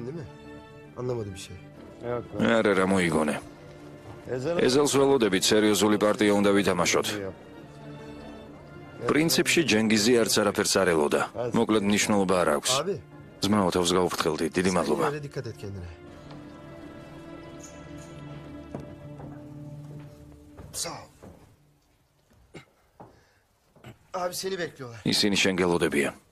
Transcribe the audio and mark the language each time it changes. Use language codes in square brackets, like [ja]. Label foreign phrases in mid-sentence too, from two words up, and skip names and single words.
[ka] არა რა მოიგონე. ეზელს ველოდებით სერიოზული პარტია უნდა ვითამაშოთ. პრინციპში ჯენგიზი არც არაფერს არ ელოდა. მოკლედ მნიშვნელობა არ აქვს. ძმაო თავს გაუფრთხილდი. დიდი მადლობა. [tr] Abi seni bekliyorlar. [ka] ისინი შენ გელოდებიან.